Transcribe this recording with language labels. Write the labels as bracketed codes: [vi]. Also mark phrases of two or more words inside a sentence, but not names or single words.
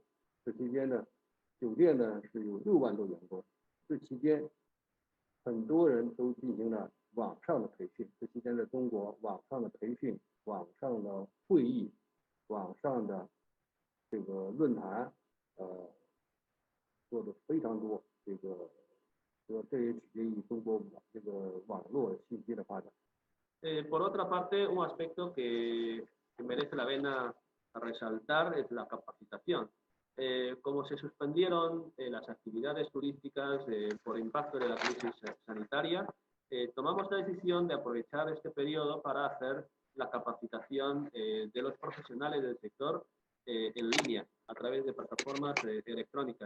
[zh] 这期间呢，酒店呢是有6万多员工。这期间，很多人都进行了网上的培训。这期间在中国，网上的培训、网上的会议、网上的这个论坛，做的非常多。 [es] Por otra parte, un aspecto que merece la pena resaltar es la capacitación. Como se suspendieron las actividades turísticas por impacto de la crisis sanitaria, tomamos la decisión de aprovechar este periodo para hacer la capacitación de los profesionales del sector en línea, a través de plataformas electrónicas.